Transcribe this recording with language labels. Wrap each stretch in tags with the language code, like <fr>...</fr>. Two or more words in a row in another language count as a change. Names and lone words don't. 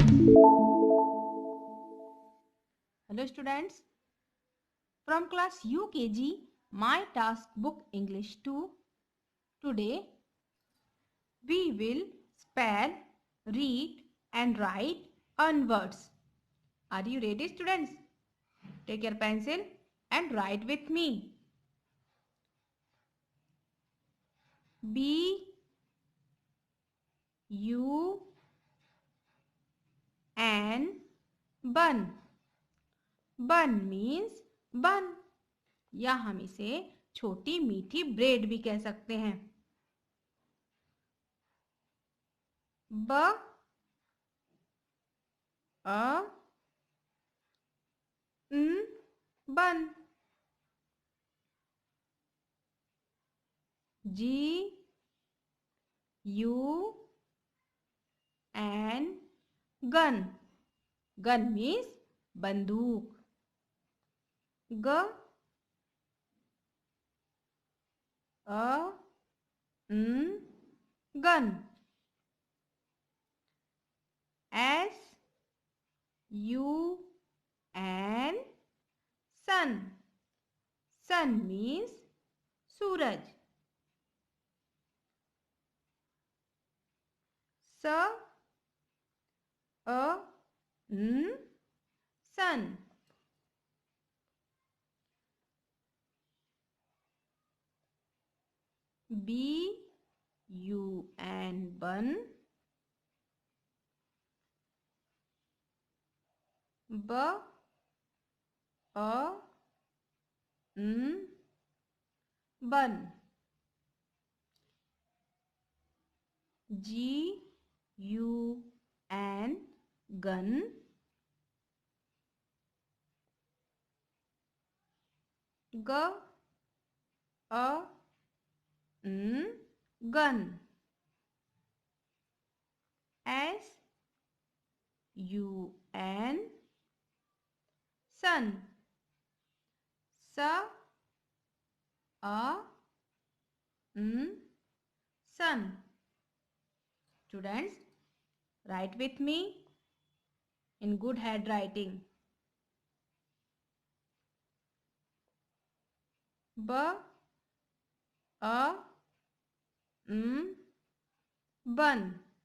<en>Hello students, from class UKG, my task book English 2. Today we will spell, read and write on words. Are you ready students? Take your pencil and write with me. B U N bun. Bun means bun</en> <hi>या हम इसे छोटी मीठी ब्रेड भी कह सकते हैं. ब अ न बन.</hi> <en>G U N gun. Gun means बंदूक. G A N gun. S U N sun. Sun means सूरज. S A N sun. B U N bun. B A N bun. G U N gun. G A N gun. S U N sun. S A N sun. Students, write with me in good handwriting. B A N bun.</en>